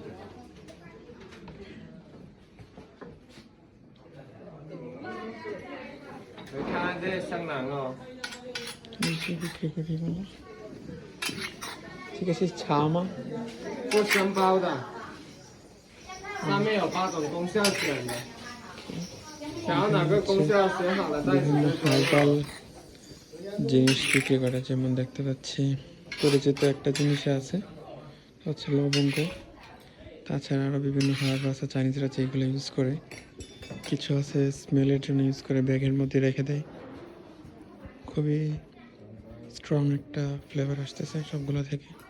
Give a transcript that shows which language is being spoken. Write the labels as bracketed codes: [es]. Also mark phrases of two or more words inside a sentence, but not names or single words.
[zh] 你看这香囊哦。这个是茶吗？做香包的，上面有8种功效选的，想要哪个功效选好了再 [bn] বিভিন্ন [zh] 选。 [bn] হার্বাল জিনিস বিক্রি করে, যেমন দেখতে পাচ্ছি পরিচিত একটা জিনিস আছে হচ্ছে লবঙ্গ। তাছাড়া আরও বিভিন্ন হার্ব আছে চাইনিজরা যেগুলো ইউজ করে, কিছু আছে স্মেলের জন্য ইউজ করে, ব্যাগের মধ্যে রেখে দেয়। খুবই স্ট্রং একটা ফ্লেভার আসতেছে সবগুলো থেকে।